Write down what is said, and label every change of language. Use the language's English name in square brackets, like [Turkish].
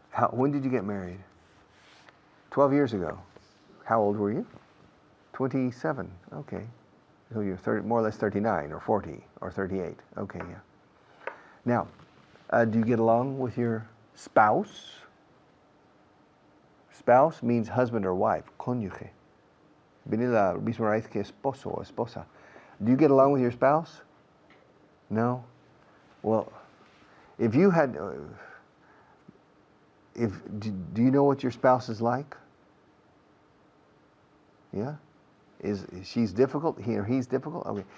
[English] When did you get married? 12 years ago. How old were you? 27, okay. So you're more or less 39 or 40 or 38, okay, yeah. Now, do you get along with your spouse? Spouse means husband or wife, cónyuge. [Spanish] Viene la misma raíz que esposo o esposa. [English] Do you get along with your spouse? No? Well, if you had, do you know what your spouse is like? Yeah? Is she's difficult, he or he's difficult? Okay.